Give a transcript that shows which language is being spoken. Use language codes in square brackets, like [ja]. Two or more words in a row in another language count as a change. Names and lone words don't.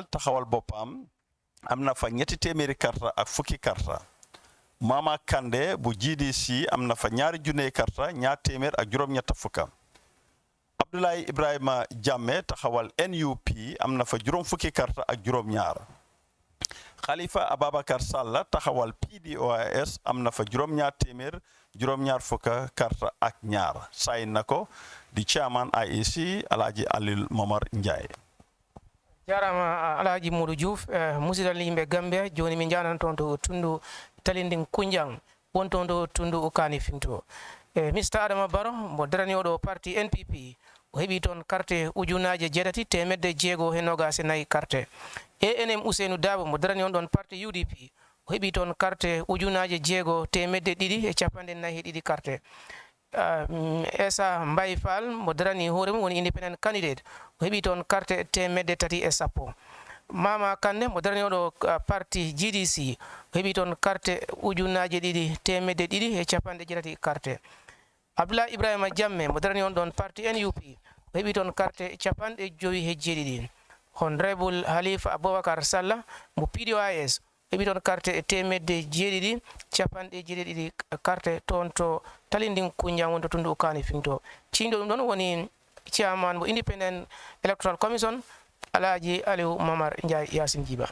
[wo] taxawal boppam am na fa ñetti téeméeri karta ak fukki karta Mama Kande bu GDC am na fa ñaari junne karta ñaar téeméer ak juróom-ñett fukka Abdoulaye Ibrahima Jammeh taxawal NUP am na fa juróom fukki karta ak juróom ñaar Khalifa Ababakar Salla taxawal PDOIS am na fa juróom ñaar téeméer juróom ñaar fukka karta ak ñaar sayn na ko di chairman IEC Alhaji Aliou Momar Ndiaye [ff] jarama Alhaji Modou Diouf musidal yimɓe Gambia joni min janan toon to tundu Talinding Kunjang won toon to tundu Kanifing to Mr Adama Barrow mo daraniyoɗo parti NPP o heɓi toon carte ujunaje jeetati temedde jeego e nogase nayi carte ANM Ousseynou Dabo mo darani on ɗon parti UDP o heɓi toon carte ujunaje jeego temedde ɗiɗi e capanɗe nayi e ɗiɗi carte Essa Mbay Fall mo darani hoore mum woni [en] independent candidate [ff] o heɓi toon carte temedde tati e sappo Mama Kande mo darani oɗo parti GDC o heɓi toon carte ujunaje ɗiɗi temedde ɗiɗi e capanɗe jeetati carte Abdoulaye Ibrahima Jammeh mo darani on ɗon parti NUP o heɓi toon carte capanɗe joyi e jeeɗiɗi Honorable Halifa Abubakar Salla mo PDOIS o heɓi toon carte temedde jeeɗiɗi capanɗe jeeɗiɗi carte toon to Talinding Kunjang wonto tundu Kanifing to ciñɗo ɗum ɗon woni chairman mo [en] Independent Electoral Commission [ff] Alhaji Aliou Momar Ndiaye Yasin Jiba